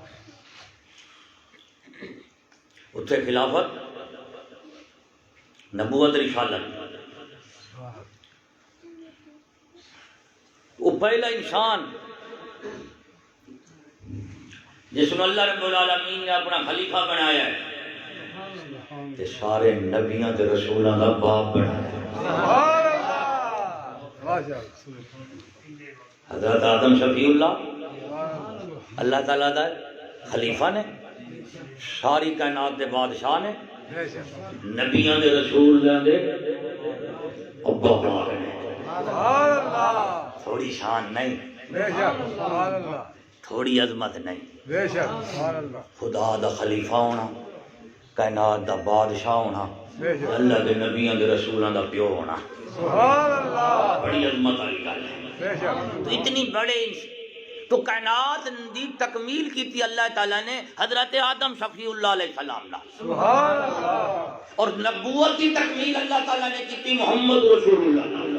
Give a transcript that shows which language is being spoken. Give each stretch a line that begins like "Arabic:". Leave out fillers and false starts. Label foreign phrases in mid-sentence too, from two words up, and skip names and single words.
Punjabi: اتھے خلافت، نبوت، رسالت۔ وہ پہلا انسان جس نے اللہ رب العالمین نے اپنا خلیفہ بنایا ہے تے سارے نبیاں تے رسولاں دا باپ بنایا ہے۔ حضرت آدم شفیع اللہ تعالیٰ دا خلیفہ نے، ساری کائنات دے بادشاہ نے، نبیاں دے رسول دے ابا باپ نے۔ تھوڑی شان نہیں، تھوڑی عظمت نہیں، خدا دا خلیفہ ہونا، کائنات دا بادشاہ ہونا، اللہ دے نبیاں دے رسولاں دا پیو ہونا، بڑی عظمت والی گل ہے۔
Urdu: تو اتنی بڑے تو کائنات دی تکمیل کی تھی اللہ تعالیٰ نے حضرت آدم شفیع اللہ علیہ السلام نے، اور نبوت کی تکمیل اللہ تعالیٰ نے کی تھی محمد رسول اللہ۔